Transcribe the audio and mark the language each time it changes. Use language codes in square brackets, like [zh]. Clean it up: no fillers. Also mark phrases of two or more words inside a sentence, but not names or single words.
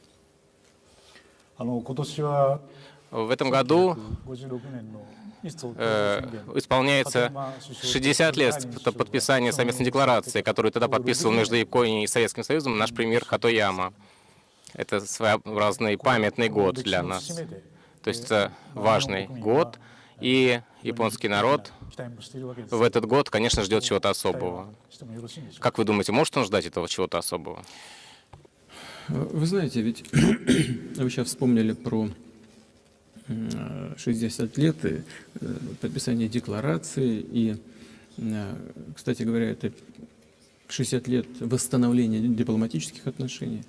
[ru] В этом году исполняется 60 лет подписания совместной декларации, которую тогда подписывал между Японией и Советским Союзом наш премьер Хатояма. Это своеобразный памятный год для нас. То есть это важный год, И японский народ [ja] 期待もしているわけです。 [ru] в этот год, конечно, ждет чего-то особого. [ja] してもよろしいんでしょうか。 [ru] Как вы думаете, может он ждать этого чего-то особого? Вы знаете, ведь вы сейчас вспомнили про 60 лет и подписание декларации. И, кстати говоря, это 60 лет восстановления дипломатических отношений.